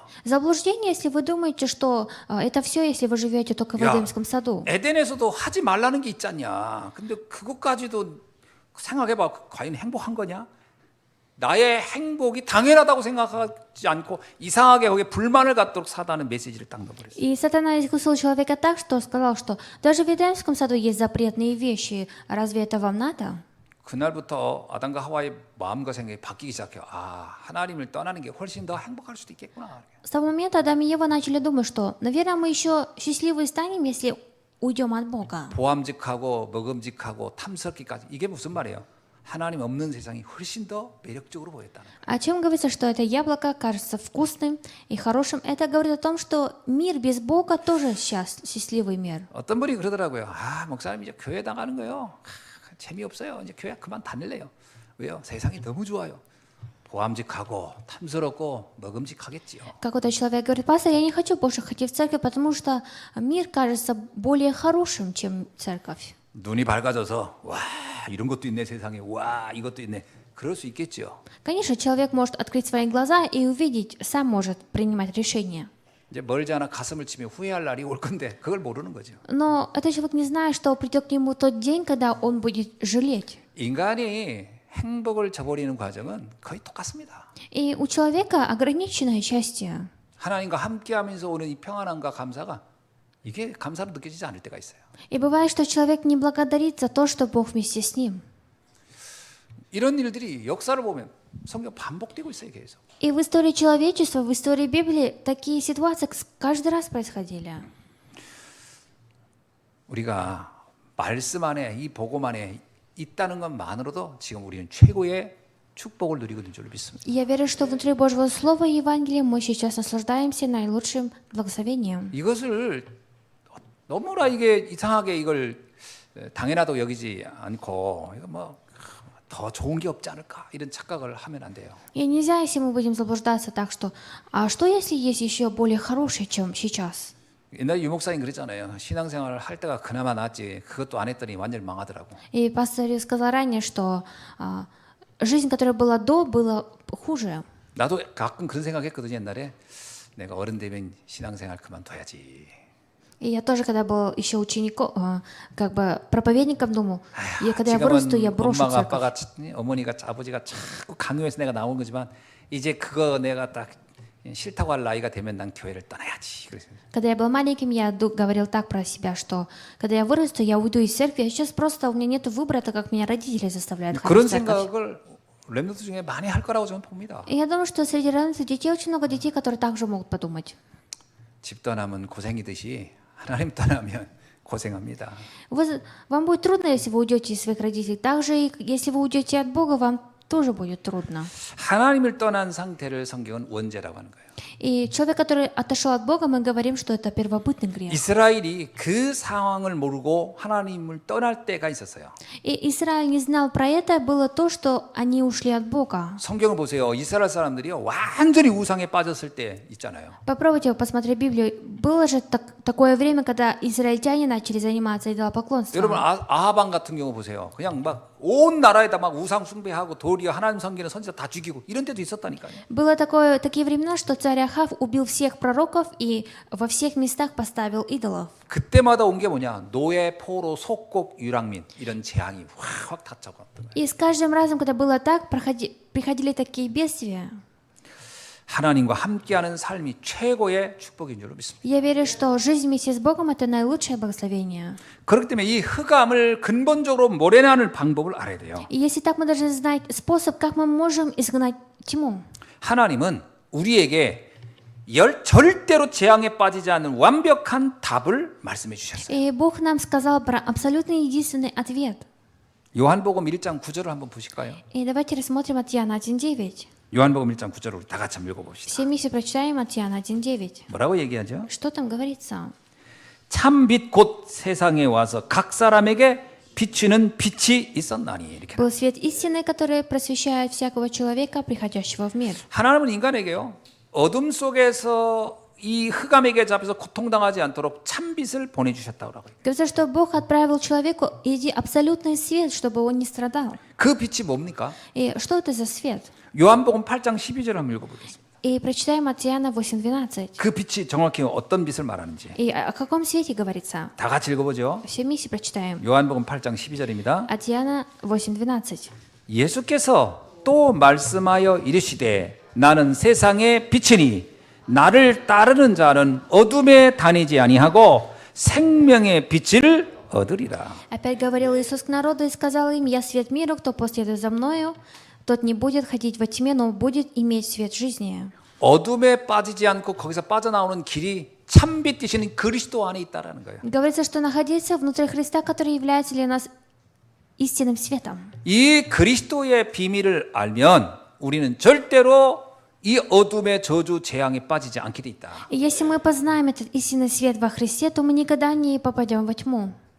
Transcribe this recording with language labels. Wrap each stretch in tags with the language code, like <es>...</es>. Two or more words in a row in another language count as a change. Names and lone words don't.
<ru>Заблуждение, если вы думаете, что это все, если вы живете только в</ru> <ko>야,</ko> <ru>Эдемском саду.</ru> <ko>에덴에서도 하지 말라는 게 있잖냐. 근데 그것까지도 생각해봐. 과연 행복한 거냐? 나의 행복이 당연하다고 생각하지 않고 이상하게 거기에 불만을 갖도록 사단은 메시지를 딱 넣어버렸어요.</ko> <ru>И сатана искусил человека так, что сказал, что даже в Эдемском саду есть запретные вещи. Разве это вам надо?</ru> <ko>그날부터 아담과 하와의 마음과 생각이 바뀌기 시작해요. 아, 하나님을 떠나는 게 훨씬 더 행복할 수도 있겠구나.</ko> <ru>С того момента Адам и Ева начали думать, что, наверное, мы еще счастливы станем, если уйдем от Бога.</ru> <ko>보암직하고 먹음직하고 탐스럽기까지 이게 무슨 말이에요? 하나님 없는 세상이 훨씬 더 매력적으로 보였다는 거예요.</ko> <ru>О чем говорится, что это яблоко кажется вкусным и хорошим? Это говорит о том, что мир без Бога тоже счастливый мир.</ru> <ko>어떤 분이 그러더라고요. 아, 목사님 이제 교회 나가는 거요. 재미없어요. 이제 교회 그만 다닐래요. 왜요? 세상이 너무 좋아요. 보암직하고 탐스럽고 먹음직하겠지요.</ko> <ru>Какой-то человек говорит, пастор, я не хочу больше ходить в церковь, потому что мир кажется более хорошим, чем церковь.</ru> <ko>눈이 밝아져서 와 이런 것도 있네 세상에 와 이것도 있네 그럴 수 있겠지요.</ko> <ru>Конечно, человек может открыть свои глаза и увидеть, сам может принимать решения.</ru> <ko>이제 멀지 않아 가슴을 치며 후회할 날이 올 건데 그걸 모르는 거죠.</ko> <ru>Но этот человек не знает, что придет к нему тот день, когда он будет жалеть.</ru> <ko>인간이 행복을 저버리는 과정은 거의 똑같습니다.</ko> <ru>И у человека ограниченное счастье.</ru> <ko>하나님과 함께하면서 오는 이 평안함과 감사가 이게 감사로 느껴지지 않을 때가 있어요.</ko> <ru>И бывает, что человек не благодарит за то, что Бог вместе с ним.</ru> <ko>이런 일들이 역사를 보면 성경 반복되고 있어요, 계속.</ko> <ru>И в истории человечества, в истории Библии такие ситуации каждый раз происходили.</ru> <ko>우리가 말씀 안에 이 복음 안에 있다는 것만으로도 지금 우리는 최고의 축복을 누리고 있는 줄 믿습니다.</ko> <ru>Я верю, что внутри Божьего Слова и Евангелия мы сейчас наслаждаемся наилучшим благословением.</ru> <ko>이것을 너무나 이게 이상하게 이걸 당연하다고 여기지 않고 이거 뭐 더 좋은 게 없지 않을까 이런 착각을 하면 안 돼요.</ko> <ru>И нельзя, если мы будем заблуждаться так, что а что если есть еще более хорошее, чем сейчас?</ru> <ko>옛날 유목사님 그랬잖아요. 신앙생활을 할 때가 그나마 낫지. 그것도 안 했더니 완전히 망하더라고.</ko> <ru>И пастор сказал ранее, что жизнь, которая была до, была хуже.</ru> <ko>나도 가끔 그런 생각했거든요. 옛날에 내가 어른 되면 신앙생활 그만둬야지.</ko> <ru>И я тоже, когда был еще учеником, как бы проповедником, думал, когда я вырасту, я брошу</ru> <ko>엄마가</ko> <ru>церковь.</ru> <ko>아빠가 어머니가 아버지가 자꾸 강요해서 내가 나온 거지만 이제 그거 내가 딱 싫다고 할 나이가 되면 난 교회를 떠나야지. 그래서</ko> <ru>Когда я был маленьким, я говорил так про себя, что когда я вырасту, я уйду из церкви, а сейчас просто у меня нет выбора, так как меня родители заставляют ходить</ru> <ko>그런</ko> <ru>в церковь.</ru> <ko>생각을 렘넌트 중에 많이 할 거라고 저는 봅니다.</ko> <ru>И я думаю, что среди ранних детей очень много детей, которые также могут подумать.</ru> <ko>집 떠나면 고생이듯이 하나님 떠나면 고생합니다.</ko> <ru>Вам будет трудно, если вы уйдете из своих родителей. Также, и если вы уйдете от Бога, вам тоже будет трудно.</ru> <ko>하나님을 떠난 상태를 성경은 원죄라고 하는 거예요.</ko> <ru>И человек, который отошел от Бога, мы говорим, что это первобытный грех.</ru> <ko>이스라엘이 그 상황을 모르고 하나님을 떠날 때가 있었어요.</ko> <ru>И Израиль не знал про это, было то, что они ушли от Бога.</ru> <ko>성경을 보세요. 이스라엘 사람들이요 완전히 우상에 빠졌을 때 있잖아요.</ko> <ru>Попробуйте посмотреть Библию. Было же такое время, когда израильтяне начали заниматься идолопоклонством.</ru> <ko>여러분 아하방 같은 경우 보세요. 그냥 막 온 나라에다 막 우상 숭배하고 도리어 하나님 섬기는 선지자 다 죽이고 이런 때도 있었다니까요.</ko> <ru>Было такие времена, что царь Ахав убил всех пророков и во всех местах поставил идолов.</ru> <ko>그때마다 온 게 뭐냐? 노예, 포로, 속국, 유랑민 이런 재앙이 확 닥쳐왔던 거예요.</ko> <ru>И с каждым разом, когда было так, приходили такие бедствия.</ru> <ko>하나님과 함께하는 삶이 최고의 축복인 줄 믿습니다.</ko> <ru>Я верю, что жизнь вместе с Богом – это наилучшее благословение.</ru> <ko>그렇기 때문에 이 흑암을 근본적으로 모래내는 방법을 알아야 돼요.</ko> <ru>И если так, мы должны знать способ, как мы можем изгнать тьму.</ru> <ko>하나님은 우리에게 절대로 재앙에 빠지지 않는 완벽한 답을 말씀해 주셨어요.</ko> <ru>И Бог нам сказал про абсолютно единственный ответ.</ru> <ko>요한복음 1장 9절을 한번 보실까요?</ko> <ru>И давайте рассмотрим от Иоанна 1.9.</ru> <ko>요한복음 1장 9절을 우리 다 같이 한번 읽어봅시다.</ko> <ru>Все вместе прочитаем от Иоанна 1.9.</ru> <ko>뭐라고 얘기하죠?</ko> <ru>Что там говорится?</ru> <ko>참빛 곧 세상에 와서 각 사람에게 비추는 빛이 있었나니 이렇게.</ko> <ru>Был свет истины, который просвещает всякого человека, приходящего в мир.</ru> <ko>하나님은 인간에게요 어둠 속에서 이 흑암에게 잡혀서 고통당하지 않도록 참빛을 보내주셨다고 해요.</ko> <ru>Говорится, что Бог отправил человеку иди абсолютный свет, чтобы он не страдал.</ru> <ko>그 빛이 뭡니까?</ko> <ru>И что это за свет?</ru> <ko>요한복음 8장 12절 한번 읽어보겠습니다.</ko> <ru>И прочитаем от Иоанна 8.12.</ru> <ko>그 빛이 정확히 어떤 빛을 말하는지</ko> <ru>И о каком свете говорится?</ru> <ko>다 같이 읽어보죠.</ko> <ru>Все вместе прочитаем.</ru> <ko>요한복음 8장 12절입니다.</ko> <ru>От Иоанна 8.12.</ru> <ko>예수께서 또 말씀하여 이르시되 나는 세상의 빛이니 나를 따르는 자는 어둠에 다니지 아니하고 생명의 빛을 얻으리라.</ko> <ru>Опять говорил Иисус к народу и сказал им, «Я свет мира, кто последует за мною, тот не будет ходить во тьме, но будет иметь свет жизни».</ru> <ko>어둠에 빠지지 않고 거기서 빠져나오는 길이 참빛 되시는 그리스도 안에 있다라는 거예요.</ko> <ru>Говорится, что находиться внутри Христа, который является для нас истинным светом.</ru> <ko>이 그리스도의 비밀을 알면 우리는 절대로 이 어둠의 저주 재앙에 빠지지 않게 돼 있다.</ko> <ru>И если мы познаем этот истинный свет во Христе, то мы никогда не попадем во тьму.</ru>